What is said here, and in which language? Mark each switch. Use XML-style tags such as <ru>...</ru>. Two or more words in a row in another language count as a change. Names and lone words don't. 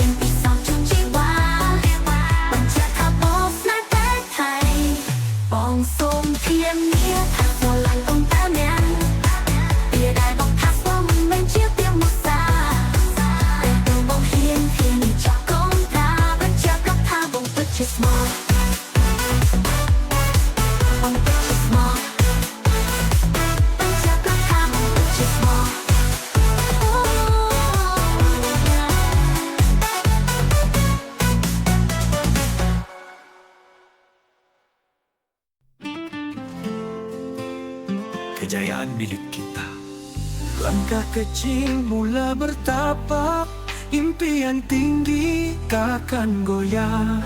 <km>បងសូមធៀមនាថាស្រឡាញ់អូនតាមយ៉ាងវាដែលបងថាស្មោះមិនមែនជាពាក្យមកសាតែទៅបងហ៊ានចោះកូនតាបញ្ជាក់ប្រាប់ថាបងពិតជាស្មោះបងពិតជាស្មោះបញ្ជាក់ប្រាប់ថាបងពិតជាស្មោះ</km> <ms>Kejayaan milik kita. Langkah kecil mula bertapak, impian tinggi takkan goyah.</ms>